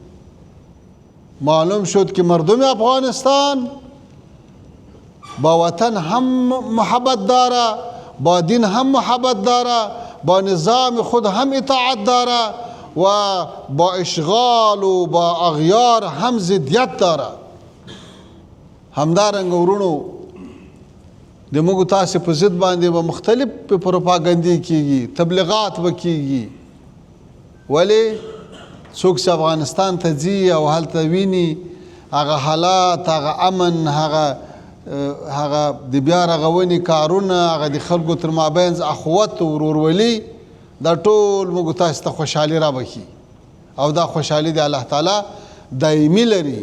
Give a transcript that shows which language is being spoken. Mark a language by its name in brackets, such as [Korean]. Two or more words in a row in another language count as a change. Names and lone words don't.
[Persian] معلوم شد که مردم افغانستان با وطن هم محبت داره، با دین هم محبت داره، با نظام خود هم اطاعت داره و با اشغال و با اغیار هم ضدیت داره. [Pashto] همدارنګه ورونو د موږ تاسې په ضد باندې به مختلف پروپاګندې کیږي، تبلیغات به کیږي، ولی څوک چې افغانستان ته ځي او هلته ویني هغه حالات، هغه امن، هغه د بیا رغونې کارونه، هغه د خلکو تر مابینځ اخوت او ورورولي، دا ټول موږ تاسو ته خوشحالي رابخي او دا خوشحالي د الله تعالی دایمي لري.